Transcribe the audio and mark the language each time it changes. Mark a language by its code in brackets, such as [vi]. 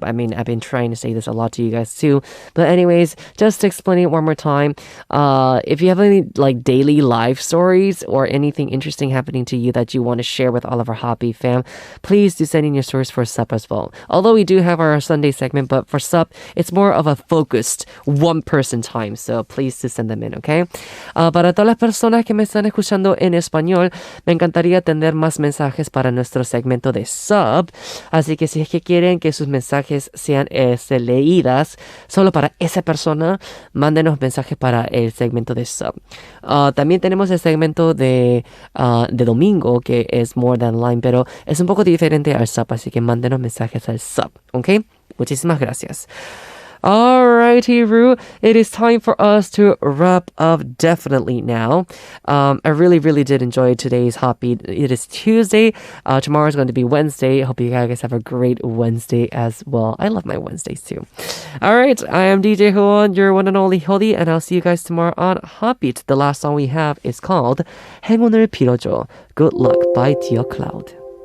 [en] I mean, I've been trying to say this a lot to you guys too, but anyways, just to explain it one more time, if you have any like daily life stories or anything interesting happening to you that you want to share with all of our Huffy Fam, please do send in your stories for Ssup as well. Although we do have our Sunday segment, but for Ssup, it's more of a focused one-person time, so please do send them in, okay? [es] Para todas las personas que me están escuchando en español, me encantaría tener más mensajes para nuestro segmento de Ssup, así que si es que quieren que sus mensajes sean leídas solo para esa persona, mándenos mensajes para el segmento de Ssup. También tenemos el segmento de domingo, que es More Than Line, pero es un poco diferente al Ssup, así que mándenos mensajes al Ssup, ¿ok? Muchísimas gracias. [en] Alrighty, Roo. It is time for us to wrap up definitely now. I really, really did enjoy today's Heartbeat. It is Tuesday. Tomorrow is going to be Wednesday. Hope you guys have a great Wednesday as well. I love my Wednesdays too. Alright, I am DJ Howon, your one and only Hody, and I'll see you guys tomorrow on Heartbeat. The last song we have is called 행운을 빌어줘. Good Luck by Dear Cloud.